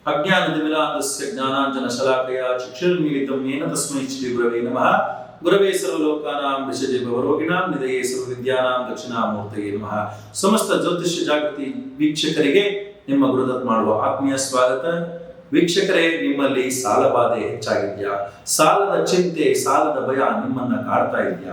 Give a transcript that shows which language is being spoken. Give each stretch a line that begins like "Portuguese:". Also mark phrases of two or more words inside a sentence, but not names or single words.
Sanskrit: ಅಜ್ಞಾನತಿಮಿರಾಂಧಸ್ಯ ಜ್ಞಾನಾಂಜನಶಲಾಕಯ ಚಕ್ಷುರ್ಮೀಲಿತಂ ಯೇನ ತಸ್ಮೈ ಶ್ರೀ ಗುರವೇ ನಮಃ. ಗುರವೇ ಸರ್ವಲೋಕಾನಾಂ ವಿಷಜೇ ಭವರೋಗಿಣಾಂ ನಿಧಯೇ ಸರ್ವವಿದ್ಯಾನಾಂ ದಕ್ಷಿಣಾಮೂರ್ತಯೇ ನಮಃ.
Kannada: ಸಮಸ್ತ ಜ್ಯೋತಿಷ್ಯ ಜಾಗೃತಿ ವೀಕ್ಷಕರಿಗೆ ನಿಮ್ಮ ಗುರುದತ್ ಮಾಡುವ ಆತ್ಮೀಯ ಸ್ವಾಗತ. ವೀಕ್ಷಕರೇ, ನಿಮ್ಮಲ್ಲಿ ಸಾಲ ಬಾಧೆ ಹೆಚ್ಚಾಗಿದೆಯಾ? ಸಾಲದ ಚಿಂತೆ, ಸಾಲದ ಭಯ ನಿಮ್ಮನ್ನ ಕಾಡ್ತಾ ಇದೆಯಾ?